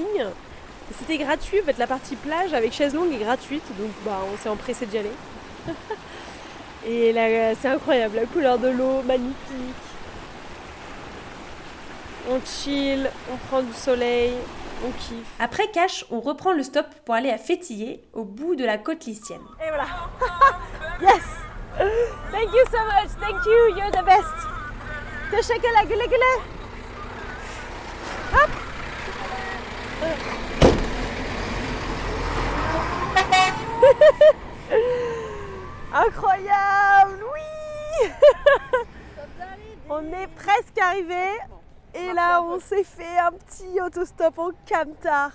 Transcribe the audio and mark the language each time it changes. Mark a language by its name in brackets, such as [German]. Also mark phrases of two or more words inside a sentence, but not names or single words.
[French] C'était gratuit, en fait la partie plage avec chaise longue est gratuite, donc on s'est empressé d'y aller. Et là, c'est incroyable, la couleur de l'eau, magnifique. On chill, on prend du soleil, on kiffe. Après Cache, on reprend le stop pour aller à Fétillé, au bout de la côte lycienne. Et voilà. Yes. [English] Thank you so much, thank you, you're the best. [Turkish] Teşekkürler, güle güle. [French] Hop. Incroyable, oui. On est presque arrivé et là on s'est fait un petit autostop en camtar.